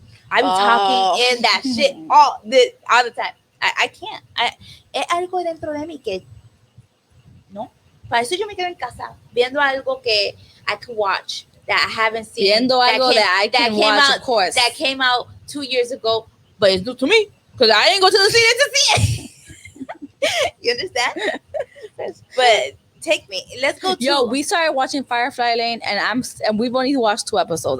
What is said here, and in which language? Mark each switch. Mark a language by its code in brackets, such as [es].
[en] Talking in that shit all the time. I can't. [es] Es algo dentro de mí que no. Para eso yo me quedo en casa viendo algo que I can watch that I haven't seen. [en] Viendo algo that I can watch, of course. That came out 2 years ago, but it's new to me because I didn't go to the cine to see it. You understand? But take me. Let's go to. Yo, we started watching Firefly Lane, and we've only watched 2 episodes.